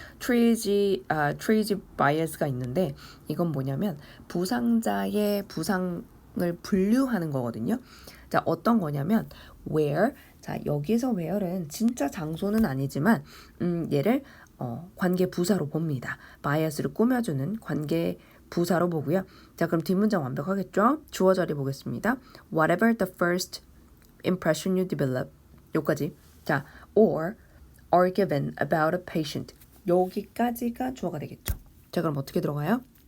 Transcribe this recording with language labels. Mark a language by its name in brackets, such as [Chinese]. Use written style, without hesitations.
[Korean] triage bias가 있는데 이건 뭐냐면 부상자의 부상을 분류하는 거거든요. 자, 어떤 거냐면 where. 자, 여기서 where는 진짜 장소는 아니지만 얘를 관계 부사로 봅니다. bias를 꾸며주는 관계 부사로 보고요. 자, 그럼 뒷문장 완벽하겠죠? 주어 자리 보겠습니다. [English] Whatever the first impression you develop. [Korean] 요까지. [English] 자, or are given about a patient. [Korean] 여기까지가 주어가 되겠죠. 자, 그럼 어떻게 들어가요?